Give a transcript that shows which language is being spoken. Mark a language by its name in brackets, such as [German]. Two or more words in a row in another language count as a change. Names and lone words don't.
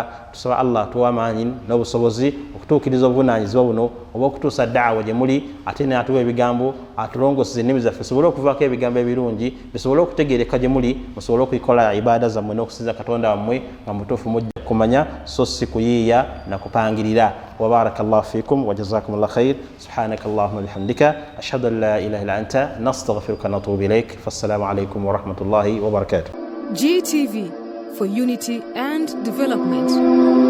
[Ganda] tusaba Allah atuwe amaanyi n'obusobozi okutuukiriza obuvunaanyizibwa buno oba okutuusa daawa gye muli ate n'atuwa ebigambo atulongoseza ennimi zaffe tusobole okuvaako ebigambo ebirungi bisobole okutegeereka gye muli musobole okuyikola ibaada zammwe n'okusinza Katonda wammwe nga mutuufu mujja kumanya so si kuyiiya na kupangirira. [Arabic] وبارك الله فيكم وجزاكم الله خير. سبحانك اللهم بحمدك أشهد أن لا إله إلا أنت نستغفرك ونتوب إليك. فالسلام عليكم ورحمة الله وبركاته. [English] GTV for unity and development.